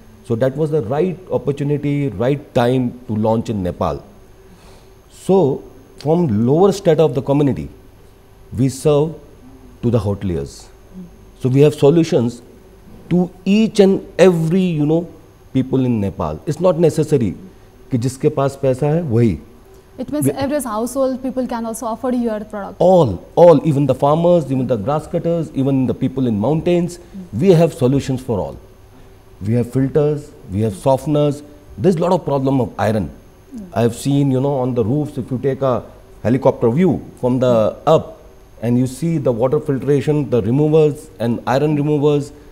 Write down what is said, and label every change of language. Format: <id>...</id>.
<en>So that was the right opportunity, right time to launch in Nepal. So from lower strata of the community, we serve to the hoteliers. So we have solutions to each and every, you know, people in Nepal. It's not necessary</en> <hi>कि जिसके पास पैसा है वही.</hi> <en>It means average household people can also afford your product. All, even the farmers, even the grass cutters, even the people in mountains, we have solutions for all. We have filters, we have softeners. There's a lot of problem of iron. I have seen, you know, on the roofs, if you take a helicopter view from the up and you see the water filtration, the removers and iron removers.</en>